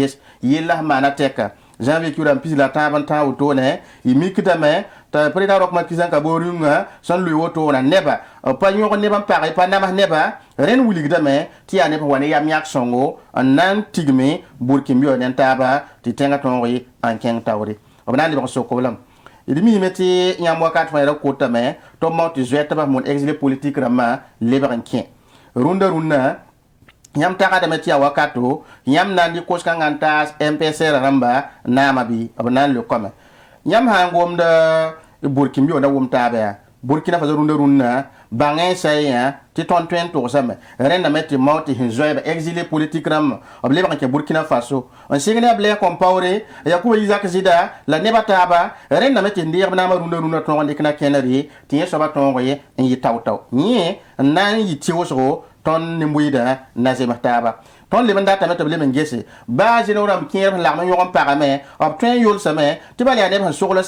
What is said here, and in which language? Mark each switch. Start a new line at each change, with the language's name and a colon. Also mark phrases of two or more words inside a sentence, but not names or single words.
Mossi: ges yella sẽn maana tɛka janvier kɩʋra n pis la tãab n tãag wotone y mikdame t'a président Roch Marc Christian Kabore rũngã sẽn loe wotona neba pa yõg neb n pag pa nams neba rẽnd wilgdame tɩ yaa neb sẽn wa ne yam yãk sõngo n na n tigme Burkina ne n taaba tɩ tẽngã tõog n kẽng taoore b na n lebg sokb lame d miime tɩ yãmb wakat fãa ra kotame tɩ b mao tɩ zoɛtbã mon
French: exilé politique
Mossi: rãmbã lebg n kẽ rũndã yãmb tagsdame tɩ yaa wakato yãmb na n dɩ kos-kãngã n taas MPSR rãmba naamã bɩ b na n lekame yãmb sã n gomd Burkina na wʋm taaba yaa Burkina Faso rũndã bãngẽ sã yã tɩ tõnd tõe n togsame rẽndame tɩ mao tɩ sẽn zoɛɛba
French: exilé politique
Mossi: rãmbã b lebg n kẽ Burkina Faso n sɩng ne a Blaise Compaoré Yakuba Isaac Zida la nebã taaba rẽndame tɩ n deeg b naamã rũndã tõog n dɩk na kẽnere tɩ yẽ soaba tõog n yɩ tao-tao yẽ n na n yɩ tɩʋsgo tõnd ne-moɩɩdã na zems taaba tõnd leb n datame tɩ b leb n gese baa zẽneg rãmb kẽer sẽn lagm n yõg n pagame b tõe n yolsame tɩ bala yaa neb sẽn sogl sã